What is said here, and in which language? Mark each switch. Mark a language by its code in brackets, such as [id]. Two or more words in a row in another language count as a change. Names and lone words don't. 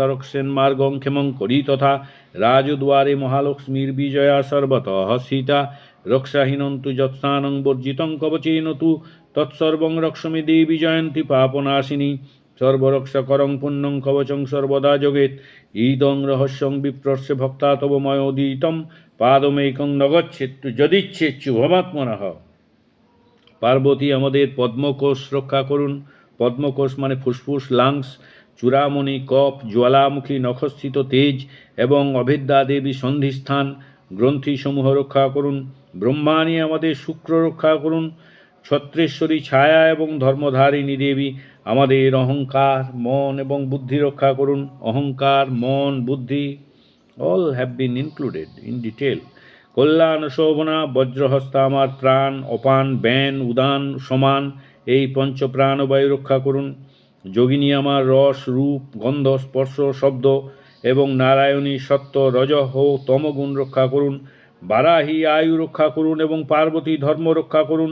[sa] रक्षेन् मार्गं क्षेमं करी तथा राजद्वारे महालक्ष्मीर्विजया सर्वतः सीता रक्षाहीनं तु यत्स्थानं वर्जितं कवचेन तु तत्सर्वं रक्षमे देवी जयन्ती पापनाशिनी सर्वरक्षकरं पुण्यं कवचं सर्वदा जगेत् इदं रहस्यं विप्रस्य भक्ता तव मयोदितं पादमेकं न गच्छेत् यदिच्छेच्छु भवात्मनः। [bn] পার্বতী আমাদের পদ্মকোষ রক্ষা করুন। পদ্মকোষ মানে ফুসফুস, লাংস, চূড়ামণি, কফ, জ্বালামুখী নখস্থিত তেজ এবং অভেদ্যা দেবী সন্ধিস্থান গ্রন্থিসমূহ রক্ষা করুন। ব্রহ্মাণী আমাদের শুক্র রক্ষা করুন। ছত্রেশ্বরী ছায়া এবং ধর্মধারিণী দেবী আমাদের অহংকার, মন এবং বুদ্ধি রক্ষা করুন। অহংকার, মন, বুদ্ধি [en] all have been included in detail. [bn] কল্যাণ শোভনা বজ্রহস্তা আমার প্রাণ, অপান, ব্যান, উদান, সমান এই পঞ্চ প্রাণবায়ু রক্ষা করুন। যোগিনী আমার রস, রূপ, গন্ধ, স্পর্শ, শব্দ এবং নারায়ণী সত্য, রজঃ ও তমগুণ রক্ষা করুন। বারাহী আয়ু রক্ষা করুন এবং পার্বতী ধর্ম রক্ষা করুন।